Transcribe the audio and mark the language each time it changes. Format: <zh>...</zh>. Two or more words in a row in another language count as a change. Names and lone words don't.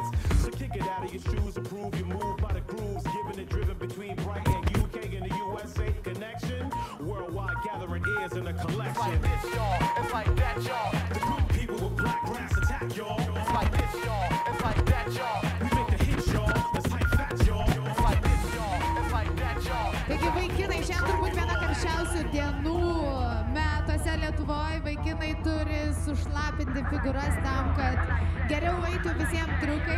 <en>So kick it out of your shoes and prove you move by the grooves, giving it driven between Brighton and UK and the USA connection. Worldwide gathering ears in a collection. It's like this, y'all. It's like that, y'all. The good people with black grass attack, y'all. It's like this, y'all. It's like that, y'all. We make the hits, y'all. Let's hype fat, y'all. It's like this, y'all. It's like that, y'all.</en> <lt>Taigi vaikinai, šiandien turbūt viena karščiausių dienų metuose Lietuvoje. Vaikinai turi sušlapinti figūras tam, kad geriau eitų visiems triukai.</lt>